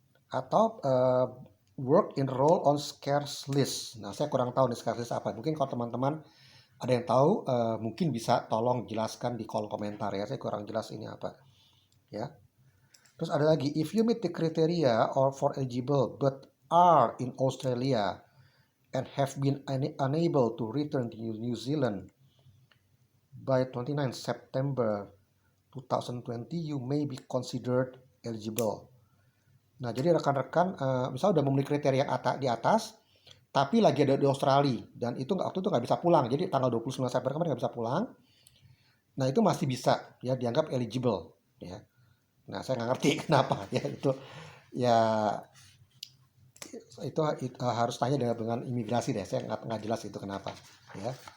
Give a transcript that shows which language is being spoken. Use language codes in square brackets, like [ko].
[id] Atau [en] work in role on scarce list. [id] Nah, saya kurang tahu nih scarce list apa. Mungkin kalau teman-teman ada yang tahu, mungkin bisa tolong jelaskan di kolom komentar ya. Saya kurang jelas ini apa. Ya. Terus ada lagi, [en] if you meet the criteria or for eligible but are in Australia and have been unable to return to New Zealand by 29 September 2020, you may be considered eligible. [id] Nah, jadi rekan-rekan misalnya udah memenuhi kriteria di atas, tapi lagi ada di Australia dan waktu itu nggak bisa pulang, jadi tanggal 29 September kemarin nggak bisa pulang. Nah, itu masih bisa ya dianggap eligible ya. Nah, saya nggak ngerti kenapa ya itu ya, itu harus tanya dengan imigrasi deh, saya nggak jelas itu kenapa ya.